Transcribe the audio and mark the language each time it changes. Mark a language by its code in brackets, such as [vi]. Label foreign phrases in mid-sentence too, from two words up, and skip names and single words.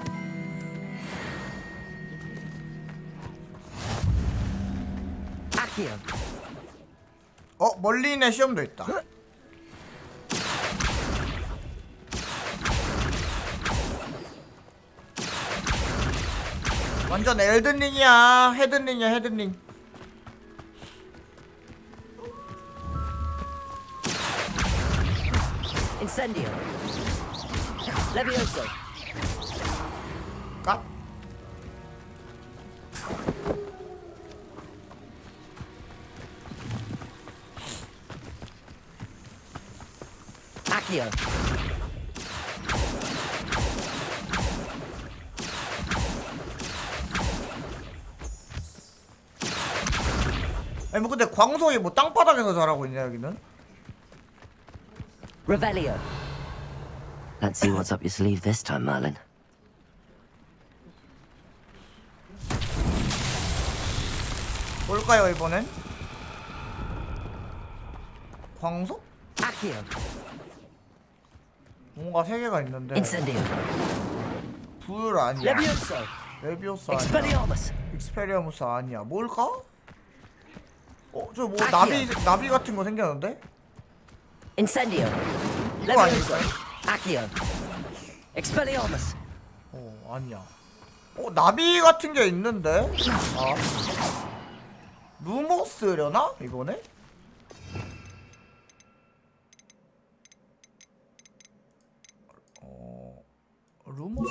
[ko] Accio. 멀리 있는 시험도 있다. 완전 엘든링이야. 헤든링이야 헤든링. Incendio. Levioso. 까? Accio. 아니 뭐 근데 광석이 뭐 땅바닥에서 자라고 있냐 여기는? Revelio. [en] Let's see what's up your sleeve this time, Merlin. [ko] 뭘까요 이번엔? 광석? Accio. 뭔가 세 개가 있는데. Incendio. 불 아니야. Levioso. 레비오스 아니야. Expelliarmus. 익스페리아무스 아니야. 뭘까? 저 뭐 아키야. 나비 같은 거 생겼는데? Incendio. 이거 아닐까? Accio. Expelliarmus. 아니야. 나비 같은 게 있는데? 루모스려나? 이거네? 루모스.